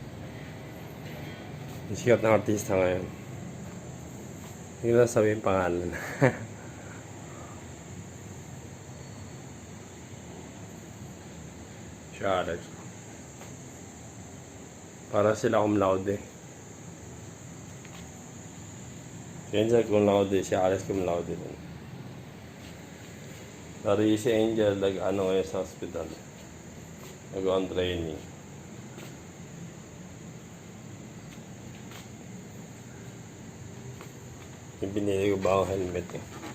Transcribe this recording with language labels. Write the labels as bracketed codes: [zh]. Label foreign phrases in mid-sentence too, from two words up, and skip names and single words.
[tl] Yung sikat na artista ngayon. Hindi ko na sabihin pangalan. Si Alex. Para sila [la] cum laude. [tl] Si Angel [la] cum laude. [tl] Si Alex [la] cum laude [tl] din. Dari si Angel ngayon sa hospital. Nag-on training. Yung binili ko ba ang helmet eh.